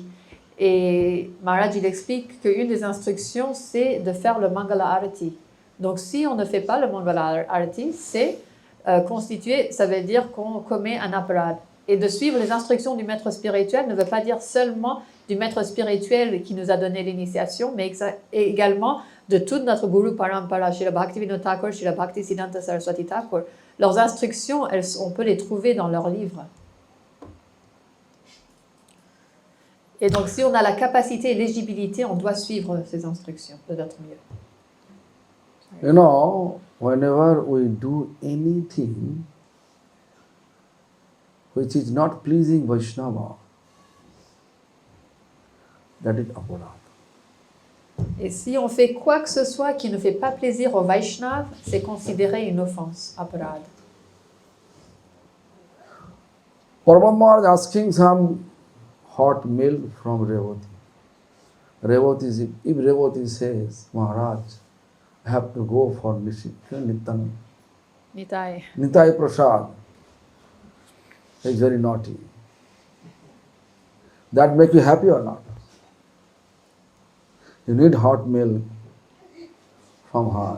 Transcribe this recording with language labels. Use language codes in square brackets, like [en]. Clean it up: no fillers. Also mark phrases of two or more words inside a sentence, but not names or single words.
[fr] Et Maharaj, il explique qu'une des instructions, c'est de faire le Mangala Arati. Donc, si on ne fait pas le Mangala Arati, c'est constitué, ça veut dire qu'on commet un aparad. Et de suivre les instructions du maître spirituel ne veut pas dire seulement du maître spirituel qui nous a donné l'initiation, mais également de toute notre Guru Parampara, Srila Bhaktivinoda Thakur, Srila Bhaktisiddhanta Saraswati Thakur. Leurs instructions, on peut les trouver dans leurs livres. Et donc, si on a la capacité et l'éligibilité, on doit suivre ces instructions de notre mieux. [en] You know, whenever we do anything which is not pleasing Vaishnava, that is aparadha. [fr] Et si on fait quoi que ce soit qui ne fait pas plaisir au Vaishnav, c'est considéré une offense, aparad. [en] Parvat Maharaj asking some hot milk from Revati. Revati, if Revati says, Maharaj, I have to go for Nityananda. Nitai. Nitai Prasad is very naughty. That make you happy or not? You need hot milk from her.